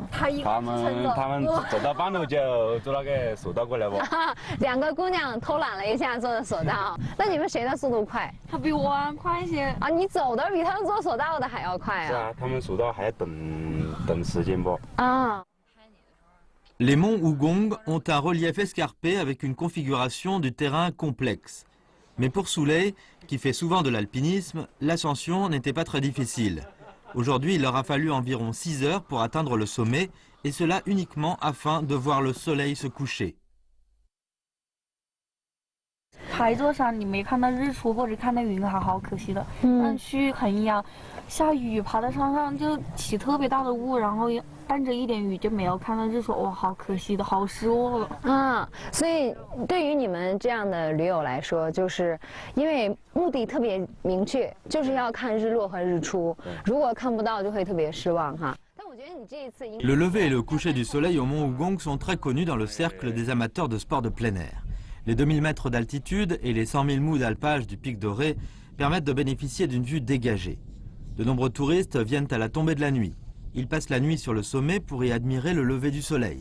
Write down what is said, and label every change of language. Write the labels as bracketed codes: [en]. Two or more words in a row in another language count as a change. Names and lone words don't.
[zh] 他们走到半路就坐那个索道过来不？2个姑娘偷懒了一下坐的索道。那你们谁的速度快？他比我快一些。啊，你走的比他们坐索道的还要快啊？是啊，他们索道还要等时间不？啊。 [fr] Les monts Hugong ont un relief escarpé avec une configuration du terrain complexe. Mais pour Souley, qui fait souvent de l'alpinisme, l'ascension n'était pas très difficile. Aujourd'hui, il leur a fallu environ 6 heures pour atteindre le sommet, et cela uniquement afin de voir le soleil se coucher. [zh] 爬一座山，你没看到日出或者看到云海，好可惜的。但去衡阳，下雨爬到山上就起特别大的雾，然后伴着一点雨就没有看到日出，哇，好可惜的，好失落了。啊，所以对于你们这样的驴友来说，就是因为目的特别明确，就是要看日落和日出，如果看不到就会特别失望哈。 [fr] Le lever et le coucher du soleil au mont Hugong sont très connus dans le cercle des amateurs de sport de plein air. Les 2000 mètres d'altitude et les 100 000 mous d'alpage du pic doré permettent de bénéficier d'une vue dégagée. De nombreux touristes viennent à la tombée de la nuit. Ils passent la nuit sur le sommet pour y admirer le lever du soleil.